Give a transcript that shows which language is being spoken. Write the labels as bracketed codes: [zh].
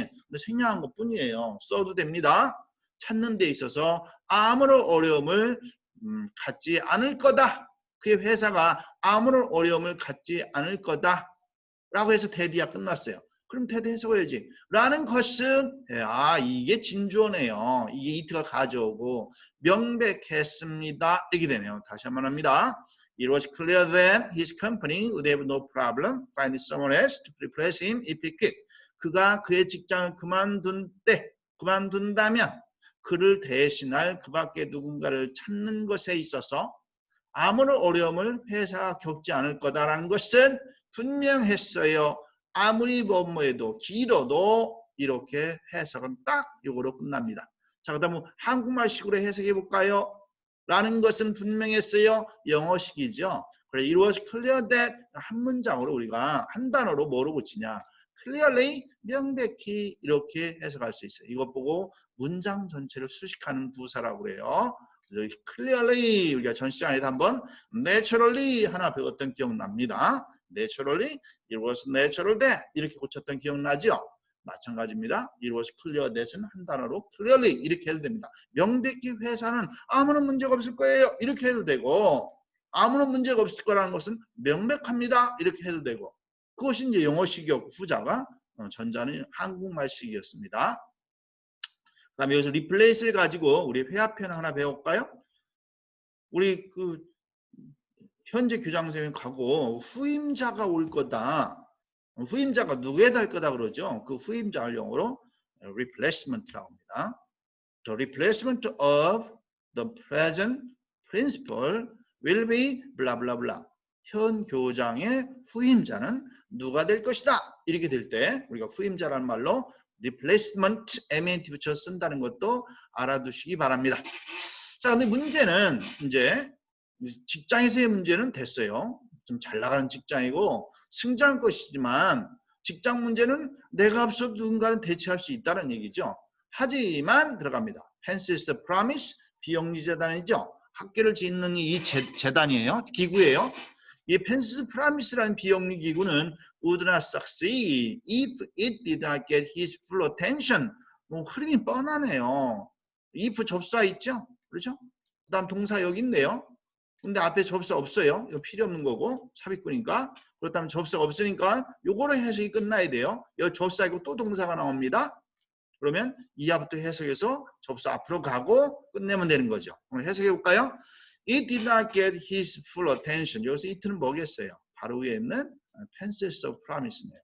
[ko] 근데 생략한 것 뿐이에요. 써도 됩니다. 찾는 데 있어서 아무런 어려움을 갖지 않을 거다. 그의 회사가 아무런 어려움을 갖지 않을 거다. 라고 해서 대디가 끝났어요. 그럼 대디 해석해야지. 라는 것은 이게 진주어네요. 이게 이트가 가져오고 명백했습니다. 이렇게 되네요. 다시 한번 합니다. [en] It was clear that his company would have no problem finding someone else to replace him if he quit. [ko] 그가 그의 직장을 그만둔다면 그를 대신할 그 밖에 누군가를 찾는 것에 있어서 아무런 어려움을 회사가 겪지 않을 거다라는 것은 분명했어요. 아무리 뭐해도 길어도 이렇게 해석은 딱 이거로 끝납니다. 자, 그다음 한국말식으로 해석해 볼까요? 라는 것은 분명했어요. 영어식이죠. 그래, [en] it was clear that [ko] 한 문장으로 우리가 한 단어로 뭐로 붙이냐? clearly, 명백히 이렇게 해석할 수 있어요. 이것 보고 문장 전체를 수식하는 부사라고 그래요. clearly 우리가 전 시간에도 한번 naturally 하나 배웠던 기억납니다. [en] naturally, it was natural that [ko] 이렇게 고쳤던 기억나죠? 마찬가지입니다. [en] It was clear that [ko] 은 한 단어로 clearly 이렇게 해도 됩니다. 명백히 회사는 아무런 문제가 없을 거예요. 이렇게 해도 되고 아무런 문제가 없을 거라는 것은 명백합니다. 이렇게 해도 되고 그것이 이제 영어식이었고 후자가 전자는 한국말식이었습니다. 그 다음에 여기서 replace를 가지고 우리 회화편 하나 배울까요? 우리 그 현재 교장선생님 가고 후임자가 올 거다. 후임자가 누구에다 할 거다 그러죠. 그 후임자를 영어로 replacement라고 합니다. [en] The replacement of the present principal will be blah blah blah. [ko] 현 교장의 후임자는 누가 될 것이다. 이렇게 될 때 우리가 후임자라는 말로 replacement ment 붙여서 쓴다는 것도 알아두시기 바랍니다. 자, 근데 문제는 이제 직장에서의 문제는 됐어요. 좀 잘 나가는 직장이고 승자할 것이지만 직장 문제는 내가 앞서 누군가는 대체할 수 있다는 얘기죠. 하지만 들어갑니다. Pence's Promise 비영리 재단이죠. 학교를 짓는 이 재단이에요. 기구예요. 이 Pence's Promise라는 비영리 기구는 [en] would not succeed if it did not get his full attention. [ko] 뭐 흐름이 뻔하네요. if 접사 있죠? 그렇죠? 그 다음 동사 여기 있네요. 근데 앞에 접사 없어요. 이거 필요 없는 거고 삽입구니까. 그렇다면 접사가 없으니까 요거로 해석이 끝나야 돼요. 여기 접사 있고 또 동사가 나옵니다. 그러면 이하부터 해석해서 접사 앞으로 가고 끝내면 되는 거죠. 해석해 볼까요? [en] It did not get his full attention. [ko] 여기서 it는 뭐겠어요? 바로 위에 있는 Pence's Promise네요.